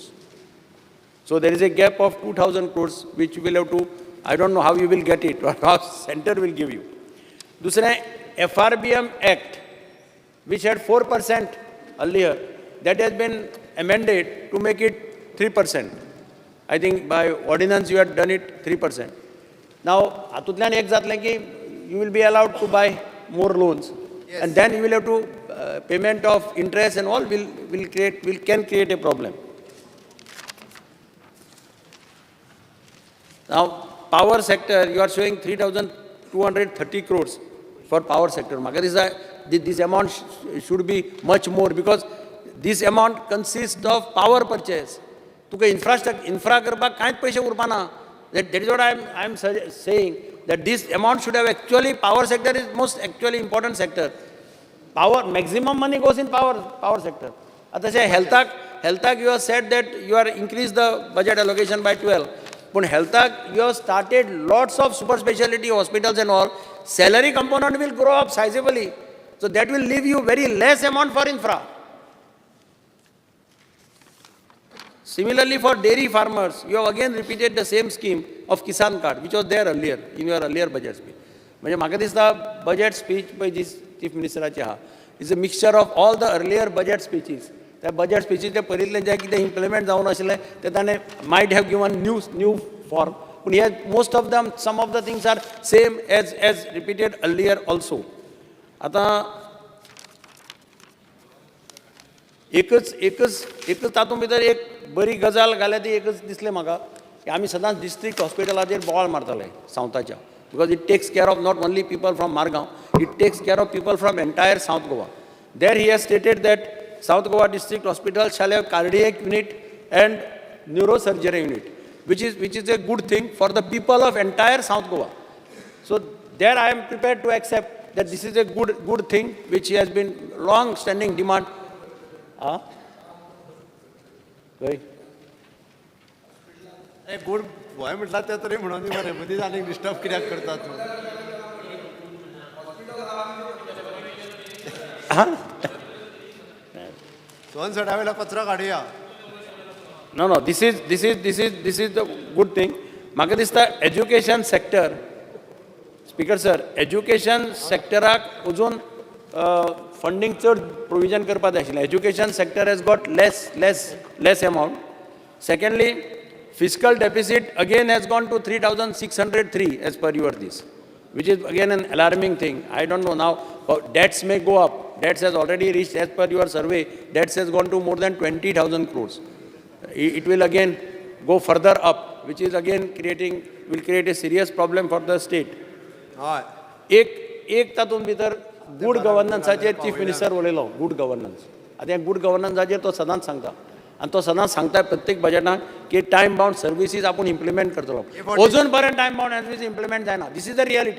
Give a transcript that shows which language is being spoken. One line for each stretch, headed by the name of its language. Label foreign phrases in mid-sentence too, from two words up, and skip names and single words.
English: So there is a gap of 2,000 crores which you will have to, I don't know how you will get it or how center will give you. दूसरा FRBM Act which had 4% earlier, that has been amended to make it 3%. I think by ordinance you had done it 3%. Now
Konkani: हातूंतल्यान एक जातलें की
English: you will be allowed to buy more loans. Yes. And then you will have to payment of interest and all can create a problem. Now power sector, you are showing 3,230 crores for power sector. This amount should be much more because this amount consists of power purchase.
Konkani: तुका infra करपाक कांयच पैसे उरपाना.
English: That is what I am saying, that this amount should have actually, power sector is most actually important sector. Power, maximum money goes in power sector. Atashya health you have said that you are increased the budget allocation by 12. But health you have started lots of super specialty hospitals and all. Salary component will grow up sizably. So that will leave you very less amount for infra. Similarly, for dairy farmers, you have again repeated the same scheme of Kisan Card, which was there earlier, in your earlier budget speech.
Konkani: म्हणजे म्हाका दिसता
English: budget speech by this Chief Ministeraचे आहा is a mixture of all the earlier budget speeches.
Konkani: त्या budget speeches ते पयलींतले जे कितें implement जावन आशिल्लें ते ताणें
English: might have given new form. But here most of them, some of the things are same as repeated earlier also.
Konkani: आता एकच तातूंत भितर एक बरी गजाल घाल्या ती एकच दिसलें म्हाका की आमी सदांच डिस्ट्रिक्ट हॉस्पिटलाचेर बोवाळ मारताले सावथाच्या,
English: because it takes care of not only people from Margao, it takes care of people from entire South Goa. There he has stated that South Goa District Hospital shall have cardiac unit and neurosurgery unit, which is a good thing for the people of entire South Goa. So there I am prepared to accept that this is a good thing which has been long standing demand. Right.
Konkani: गुड गोंय म्हटला ते तरी म्हणून मरे मदींच आनीक डिस्टर्ब कित्याक करता तूं? सोन सडावेला कचरो काडुया.
English: No, this is the good thing.
Konkani: म्हाका दिसता
English: education sector, speaker sir,
Konkani: एज्युकेशन सेक्टराक अजून फंडिंग चड प्रोविजन करपाक जाय आशिल्लें.
English: Education sector has got less amount. Secondly, fiscal deficit again has gone to 3,603 as per your this, which is again an alarming thing. I don't know now, debts may go up. Debts has already reached, as per your survey, debts has gone to more than 20,000 crores. It will again go further up, which is again will create a serious problem for the state.
Konkani: एक तातूंत भितर गुड गव्हर्नन्साचेर चीफ मिनिस्टर उलयलो.
English: good governance,
Konkani: आतां ह्या गुड गव्हर्नन्साचेर तो सदांच सांगता, आनी तो सदांच सांगता प्रत्येक बजेटाक की
English: time bound services
Konkani: आपूण इम्प्लिमेंट करतलो. अजून पर्यंत
English: time bound services
Konkani: इम्प्लिमेंट जायना.
English: This is the reality.